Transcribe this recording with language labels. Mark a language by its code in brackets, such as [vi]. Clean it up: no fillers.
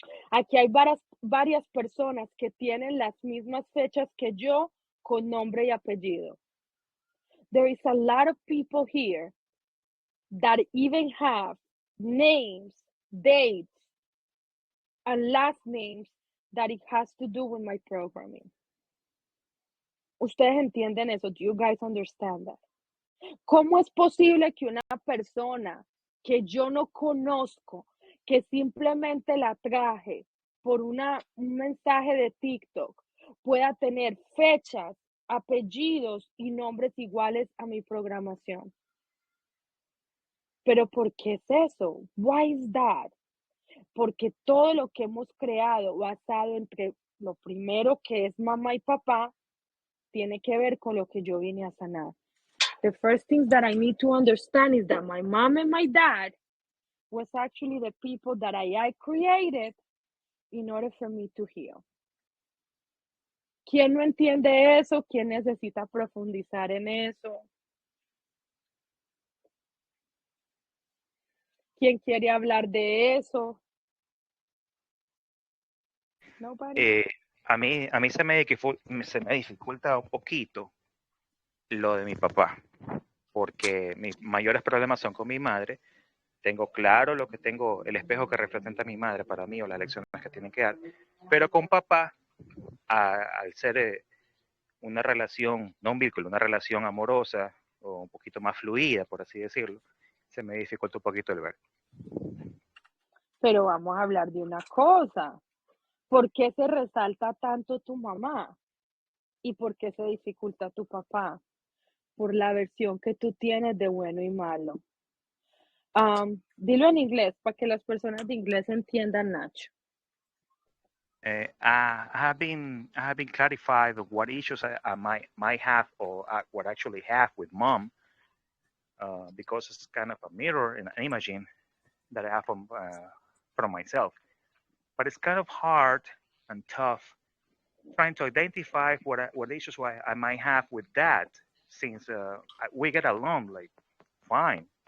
[es] Aquí hay varias personas que tienen las mismas fechas que yo con nombre y apellido. [en] There is a lot of people here that even have names, dates, and last names that it has to do with my programming. [es] Ustedes entienden eso? [en] Do you guys understand that? [es] ¿Cómo es posible que una persona que yo no conozco, que simplemente la traje por un mensaje de TikTok, pueda tener fechas, apellidos y nombres iguales a mi programación? Pero ¿por qué es eso? [en] Why is that? [es] Porque todo lo que hemos creado basado entre lo primero que es mamá y papá tiene que ver con lo que yo vine a sanar. [en] The first things that I need to understand is that my mom and my dad was actually the people that I created in order for me to heal. [es] ¿Quién no entiende eso? ¿Quién necesita profundizar en eso? ¿Quién quiere hablar de eso? [en] Nobody. [es] A mí se me dificulta un poquito lo de mi papá, porque mis mayores problemas son con mi madre. Tengo claro lo que tengo, el espejo que representa a mi madre para mí o las lecciones que tienen que dar, pero con papá, al ser una relación, no un vínculo, una relación amorosa o un poquito más fluida, por así decirlo, se me dificulta un poquito el ver. Pero vamos a hablar de una cosa. ¿Por qué se resalta tanto tu mamá? ¿Y por qué se dificulta tu papá? Por la versión que tú tienes de bueno y malo. Dilo en inglés para que las personas de inglés entiendan, Nacho. [en] I have been clarified of what issues I might have or what I actually have with mom, because it's kind of a mirror and an imaging that I have from myself. But it's kind of hard and tough trying to identify what issues I might have with that, since we get along like fine.